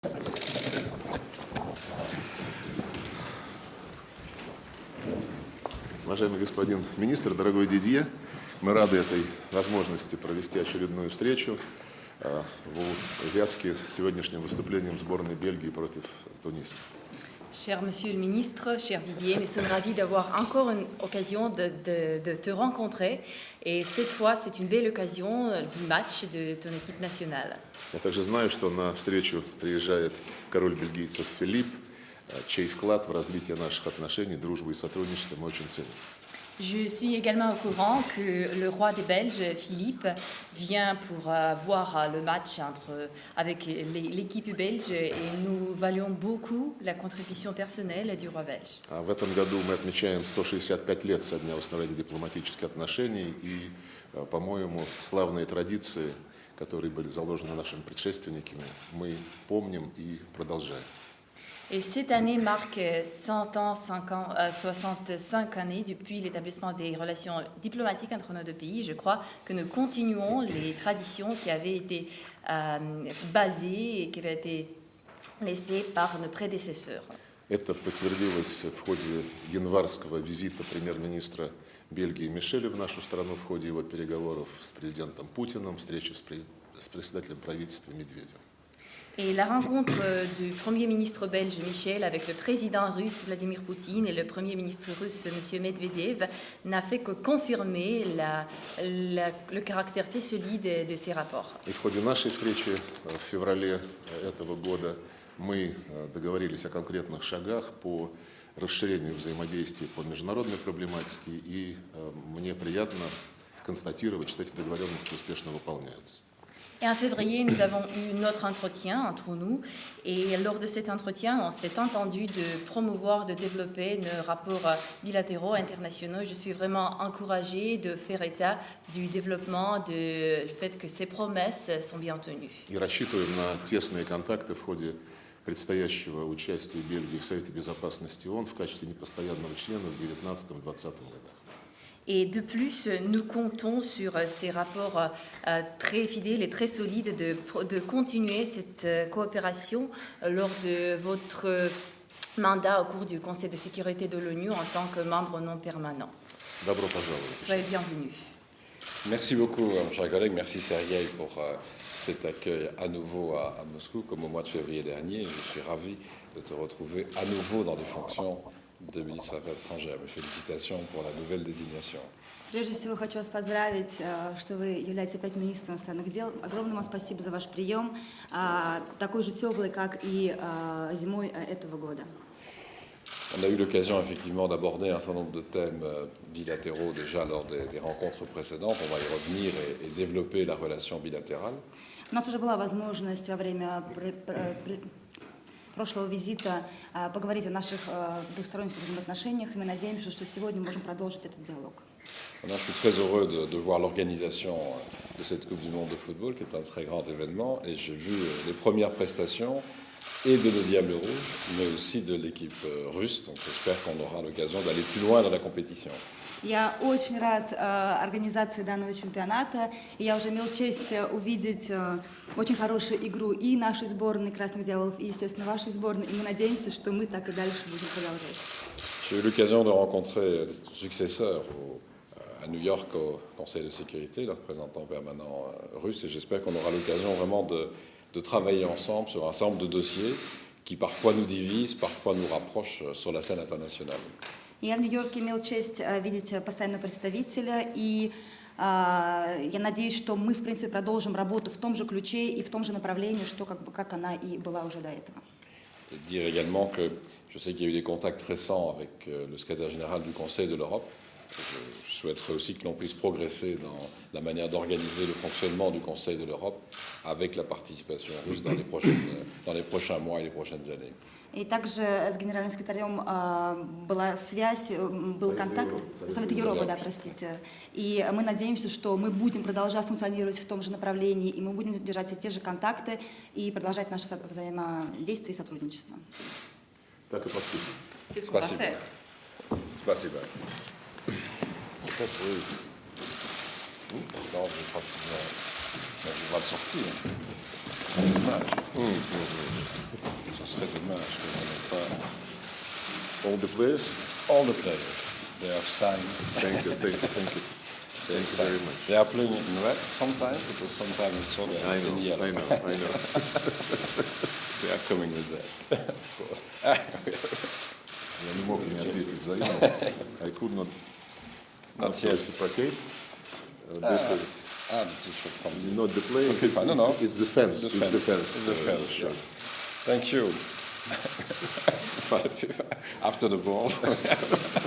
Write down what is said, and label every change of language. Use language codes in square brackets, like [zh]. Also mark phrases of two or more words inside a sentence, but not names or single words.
[ru] Уважаемый господин министр, дорогой Дидье, мы рады этой возможности провести очередную встречу в увязке с сегодняшним выступлением сборной Бельгии против Туниса. [fr] Cher Monsieur le Ministre, cher Didier, nous sommes ravis d'avoir encore une occasion de te rencontrer. Et cette fois, c'est une belle occasion du match de ton équipe nationale. [ru] Я также знаю, что на встречу приезжает король бельгийцев Филипп, чей вклад в развитие наших отношений, дружбы и сотрудничества мы очень ценим. [fr] Je suis également au courant que le roi des Belges, Philippe, vient pour voir le match avec l'équipe belge et nous valuons beaucoup la contribution personnelle du roi belge. [ru] В этом году мы отмечаем 165 лет со дня установления дипломатических отношений и, по-моему, славные традиции, которые были заложены нашими предшественниками, мы помним и продолжаем. [fr] Et cette année marque 65 années depuis l'établissement des relations diplomatiques entre nos deux pays. Je crois que nous continuons les traditions qui avaient été basées et qui avaient été laissées par nos prédécesseurs. [ru] Это подтвердилось в ходе январского визита премьер-министра Бельгии Мишеля в нашу страну, в ходе его переговоров с президентом Путиным, встречи с председателем правительства Медведевым. [fr] Et la rencontre du Premier ministre belge Michel avec le président russe Vladimir Poutine et le Premier ministre russe M. Medvedev n'a fait que confirmer le caractère très solide de ces rapports. [ru] И в ходе нашей встречи в феврале этого года мы договорились о конкретных шагах по расширению взаимодействия по международной проблематике, и мне приятно констатировать, что эти договоренности успешно выполняются. [fr] Et en février, nous avons eu notre entretien entre nous. Et lors de cet entretien, on s'est entendu de promouvoir, de développer nos rapports bilatéraux internationaux. Je suis vraiment encouragée de faire état du développement, du fait que ces promesses sont bien tenues. [ru] И рассчитываем на тесные контакты в ходе предстоящего участия Бельгии в Совете Безопасности ООН в качестве непостоянного члена в 2019-2020 годах. [fr] Et de plus, nous comptons sur ces rapports très fidèles et très solides de continuer cette coopération lors de votre mandat au cours du Conseil de sécurité de l'ONU en tant que membre non permanent. [ru] Добро пожаловать. [fr] Soyez bienvenus. Merci beaucoup, mon cher collègue. Merci, Sergueï, pour cet accueil à nouveau à Moscou, comme au mois de février dernier. Je suis ravi de te retrouver à nouveau dans des fonctions de ministre des Affaires étrangères. Félicitations pour la nouvelle désignation. [ru] Прежде всего хочу вас поздравить, что вы являетесь опять министром иностранных дел. Огромное вам спасибо за ваш прием, такой же теплый, как и зимой этого года. [fr] On a eu l'occasion effectivement d'aborder un certain nombre de thèmes bilatéraux déjà lors des rencontres précédentes. On va y revenir et développer la relation bilatérale. [ru] У нас уже была возможность во время прошлого визита поговорить о наших двусторонних взаимоотношениях, и мы надеемся, что сегодня мы можем продолжить этот диалог. [fr] Je suis très heureux de voir l'organisation de cette Coupe du Monde de football, qui est un très grand événement, et j'ai vu les premières prestations et de nos Diables Rouges, mais aussi de l'équipe russe, donc j'espère qu'on aura l'occasion d'aller plus loin dans la compétition. [ru] Я очень рад организации данного чемпионата, и я уже имел честь увидеть очень хорошую игру и нашей сборной Красных Дьяволов, и, естественно, вашей сборной, и мы надеемся, что мы так и дальше будем продолжать. [fr] J'ai eu l'occasion de rencontrer ton successeur à New York au Conseil de sécurité, le représentant permanent russe, et j'espère qu'on aura l'occasion vraiment de travailler ensemble sur un certain nombre de dossiers qui parfois nous divisent, parfois nous rapprochent sur la scène internationale. [ru] Я в Нью-Йорке имел честь видеть постоянного представителя, и я надеюсь, что мы, в принципе, продолжим работу в том же ключе и в том же направлении, что как она и была уже до этого. [fr] Et dire également que je sais qu'il y a eu des contacts récents avec le secrétaire général du Conseil de l'Europe. Je souhaiterais aussi que l'on puisse progresser dans la manière d'organiser le fonctionnement du Conseil de l'Europe avec la participation russe dans les prochains mois et les prochaines années. [ru] И также с генеральным секретарем была связь, был контакт, Совета Европы, да, простите. И мы надеемся, что мы будем продолжать функционировать в том же направлении, и мы будем держать все те же контакты и продолжать наше взаимодействие и сотрудничество. Так и поступим. [fr] C'est ce qu'on va faire. Спасибо. Peut-être oui. Non, je crois que non. Mais je vais le sortir. C'est dommage. Ce serait dommage que je n'ai pas. [en] All the players? All the players, they have signed. Thank you, thank you, thank you. They Thank you very much. They are playing in red sometimes, because sometimes it's so I in know, yellow. I know, I know. They are coming with that, of course. [ru] Я не мог не ответить взаимность. [en] I could not yet. reciprocate. This is The t-shirt from you. not the playing, Okay, fine. No. it's the fence. It's the fence. It's the fence, shirt. Thank you. After the ball.